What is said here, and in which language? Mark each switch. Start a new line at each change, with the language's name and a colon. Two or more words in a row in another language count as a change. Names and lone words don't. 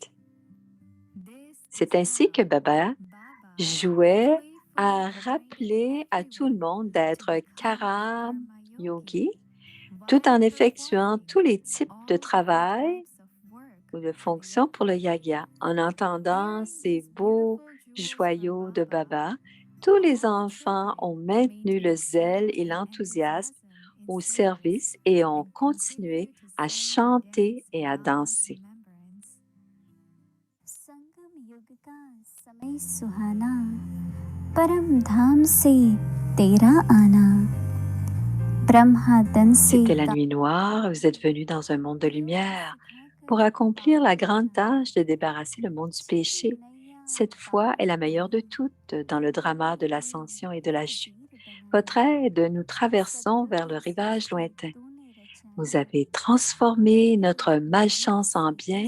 French: C'est ainsi que Baba jouait à rappeler à tout le monde d'être
Hindi: कर्म योगी,
French: tout en effectuant tous les types de travail ou de fonctions pour le yagya. En entendant ces beaux joyaux de Baba, tous les enfants ont maintenu le zèle et l'enthousiasme au service et ont continué à chanter et à danser.
Hindi: संगम युग का समय सुहाना परम धाम से तेरा आना ब्रह्मा तन से
French: C'était la nuit noire, vous êtes venus dans un monde de lumière pour accomplir la grande tâche de débarrasser le monde du péché. Cette foi est la meilleure de toutes dans le drama de l'ascension et de la chute. Votre aide, nous traversons vers le rivage lointain. Vous avez transformé notre malchance en bien.